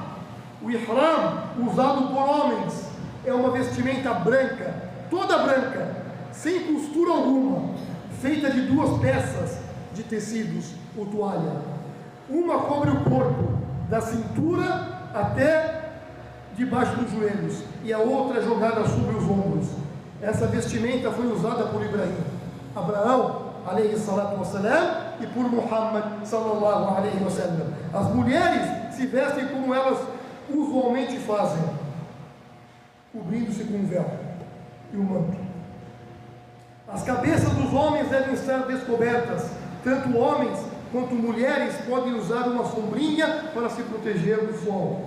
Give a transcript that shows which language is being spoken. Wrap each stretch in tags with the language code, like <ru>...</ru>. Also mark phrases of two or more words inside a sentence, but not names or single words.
<pt>O Ihram, usado por homens, é uma vestimenta branca, toda branca, sem costura alguma, feita de 2 peças de tecidos ou toalha. Uma cobre o corpo da cintura até debaixo dos joelhos, e a outra jogada sobre os ombros. Essa vestimenta foi usada por Abraão,</pt> <ar>عليه الصلاة والسلام,</ar> <pt>e por Muhammad,</pt> <ar>صلى الله عليه وسلم.</ar> <pt>As mulheres se vestem como elas usualmente fazem, cobrindo-se com o véu e o manto. As cabeças dos homens devem estar descobertas. Tanto homens quanto mulheres podem usar uma sombrinha para se proteger do sol.</pt>